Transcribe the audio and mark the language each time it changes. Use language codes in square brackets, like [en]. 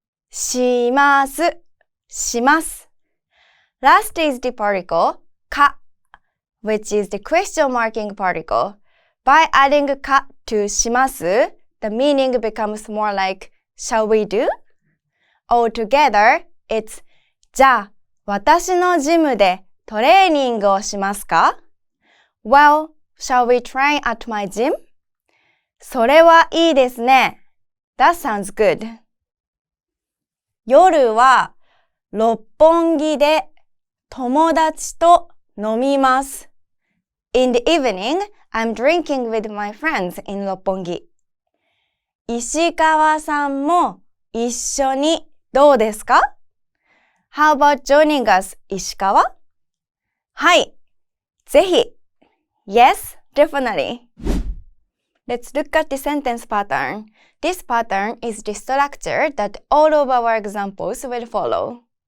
[en] します Last is the particle か which is the question marking particle. By adding か to します, the meaning becomes more like shall we do? Altogether, it's [ja] じゃあ私のジムでトレーニングをしますか？ [en] Well, shall we train at my gym? [ja] それはいいですね。 [en] That sounds good. [ja] 夜は六本木で友達と飲みます。 [en] In the evening, I'm drinking with my friends in 六本木。 [ja] 石川さんも一緒にどうですか？ [en] How about joining us, 石川？ [ja] はい、ぜひ。 [en] Yes, definitely. Let's look at the sentence pattern. This pattern is the structure that all of our examples will follow.